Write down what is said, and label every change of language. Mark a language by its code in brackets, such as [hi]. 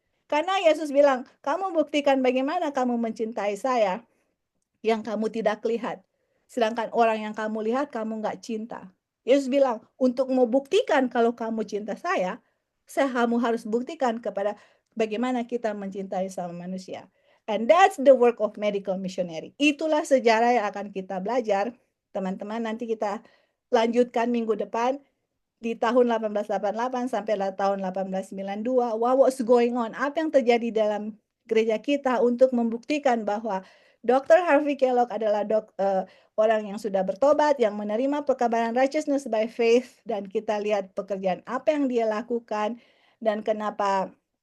[id] Karena Yesus bilang, kamu buktikan bagaimana kamu mencintai saya yang kamu tidak lihat. Sedangkan orang yang kamu lihat, kamu nggak cinta. Yesus bilang, untuk membuktikan kalau kamu cinta saya, kamu harus buktikan kepada bagaimana kita mencintai sama manusia. [en] And that's the work of medical missionary. [id] Itulah sejarah yang akan kita belajar. Teman-teman, nanti kita lanjutkan minggu depan di tahun 1888 sampai tahun 1892. [en] What was going on? [id] Apa yang terjadi dalam gereja kita untuk membuktikan bahwa Dr. Harvey Kellogg adalah orang yang sudah bertobat, yang menerima pekabaran [en] righteousness by faith, [id] dan kita lihat pekerjaan apa yang dia lakukan dan kenapa.